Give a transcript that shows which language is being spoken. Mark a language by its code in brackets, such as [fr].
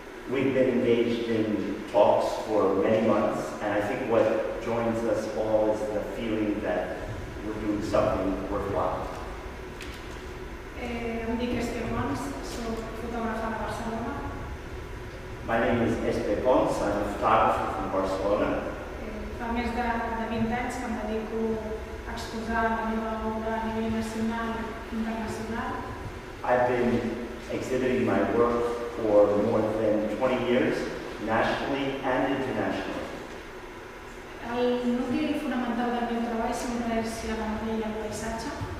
[en] We've been engaged in talks for many months, and I think what joins us all is the feeling that we're doing something worthwhile. [ca] Em dic Espe Pons, soc fotògrafa de Barcelona. [en] My name is Espe Pons. I'm a photographer from Barcelona. [ca] Fa més de 20 anys que em dedico a exposar la meva obra a nivell nacional i internacional. [en] I've been exhibiting my work for more than 20 years, nationally and internationally. [ca] El nucli fonamental del meu treball sempre és la memòria i el paisatge.